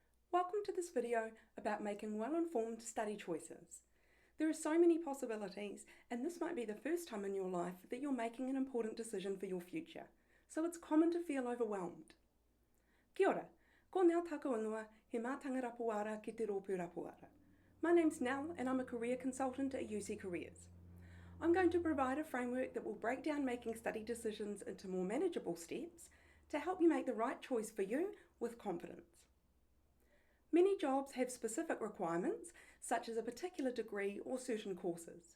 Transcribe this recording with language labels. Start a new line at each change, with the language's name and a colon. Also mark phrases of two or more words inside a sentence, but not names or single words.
English: Welcome to this video about making well-informed study choices. There are so many possibilities, and this might be the first time in your life that you're making an important decision for your future, so it's common to feel overwhelmed.
Māori: Kia ora, ko Nell tāku ingoa, he mātanga rapuara ki te rōpū rapuara.
English: My name's Nell and I'm a career consultant at UC Careers. I'm going to provide a framework that will break down making study decisions into more manageable steps to help you make the right choice for you with confidence. Many jobs have specific requirements, such as a particular degree or certain courses.